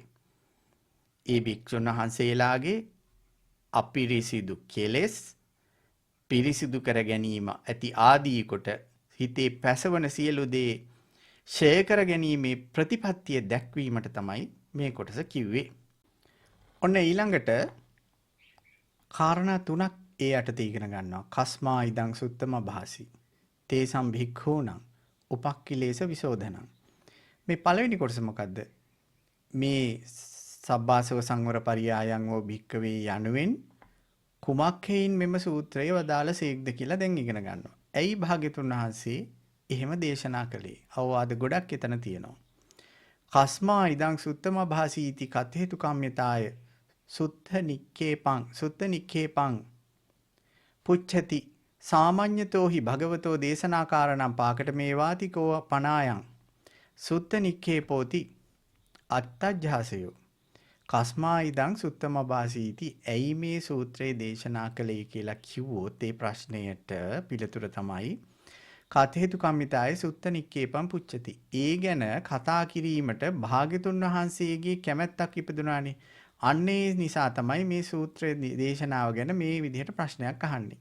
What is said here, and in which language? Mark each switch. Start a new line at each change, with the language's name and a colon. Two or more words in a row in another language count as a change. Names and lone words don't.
Sinhala: ඒ භික්ෂුන් වහන්සේලාගේ අපිරිසිදු කෙලෙස් පිරිසිදු කර ගැනීම ඇති ආදී කොට හිතේ පැසවන සියලු දේ ඡය කර ගැනීමේ ප්‍රතිපත්තිය දැක්වීමට තමයි මේ කොටස කිව්වේ. ඔන්න ඊළඟට කාරණා තුනක් ඒ යටතේ ඉගෙන ගන්නවා.
Pali: කස්මා ඉදං සුත්තම භාසි තේසම් භික්ඛූණං උපක්ඛිලේශ විසෝධනං.
Sinhala: මේ පළවෙනි කොටස මොකද්ද? මේ සබ්බාසව සංවර පරියායන් වූ භික්ඛවේ යනුවෙන් කුමක් හේයින් මෙම සූත්‍රය වදාළ සේක්ද කියලා දැන් ඉගෙන ගන්නවා. ඇයි භාග්‍යතුන් වහන්සේ එහෙම දේශනා කළේ? අවවාද ගොඩක් එතන තියෙනවා.
Pali: කස්මා ඉදං සුත්තම භාසීති කතේතු කම්මිතාය සුත්ත නික්ඛේපං පුච්ඡති සාමඤ්ඤතෝ හි භගවතෝ දේශනාකාරණං පාකට මේවාතිකෝ පනායන් සුත්ත නික්ඛේපෝති අත්තජ්ජාසයෝ. කස්මා ඉදං සුත්තම භාසීති
Sinhala: ඇයි මේ සූත්‍රයේ දේශනා කළේ කියලා කිව්වොත් ඒ ප්‍රශ්නයට පිළිතුර තමයි
Pali: කතේතු කම්මිතාය සුත්ත නික්ඛේපං පුච්ඡති.
Sinhala: ඒ ගැන කතා කිරීමට භාග්‍යතුන් වහන්සේගේ කැමැත්තක් ඉපදුනානේ. අන්නේ නිසා තමයි මේ සූත්‍රයේ දේශනාව ගැන මේ විදිහට ප්‍රශ්නයක් අහන්නේ.